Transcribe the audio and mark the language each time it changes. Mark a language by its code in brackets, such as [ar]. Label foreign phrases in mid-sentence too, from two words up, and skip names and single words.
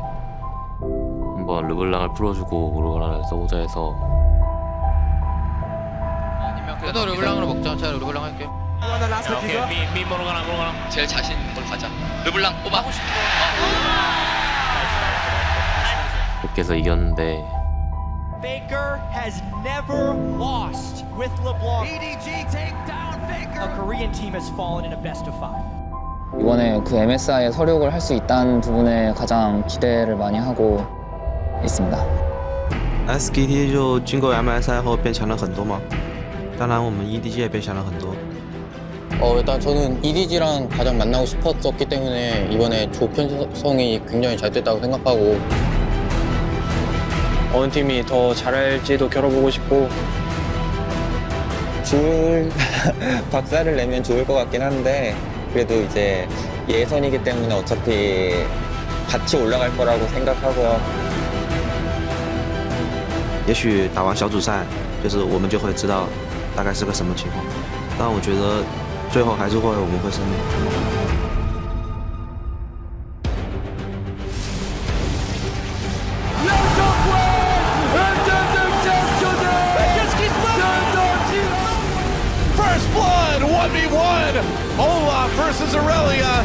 [ko] 한번 르블랑을 풀어주고 오로라를 써보자 해서 그래도 르블랑으로 먹자. 제가 르블랑 할게요. 오케이, 미 모르가나. 제일 자신 있는 걸 가자. 르블랑 뽑아. 그렇게 해서 이겼는데 [en] Faker has never lost with LeBlanc. EDG take down Faker. A Korean team has fallen in a best of 5. [ko] 이번에 그 MSI에 서력을 할 수 있다는 부분에 가장 기대를 많이 하고 있습니다. [zh] SKT 就经过 MSI 后变强了很多嘛，当然我们 EDG 也变强了很多。 [ko] 일단 저는 EDG랑 가장 만나고 싶었었기 때문에 이번에 조 편성이 굉장히 잘 됐다고 생각하고 어느 팀이 더 잘할지도 겨뤄보고 싶고 박살을 내면 좋을 것 같긴 한데 그래도 이제 예선이기 때문에 어차피 같이 올라갈 거라고 생각하고요. [zh] 也许打完小组赛，就是我们就会知道大概是个什么情况。但我觉得最后还是我们会胜利。 [en] First blood, 1v1. Olaf versus Aurelia.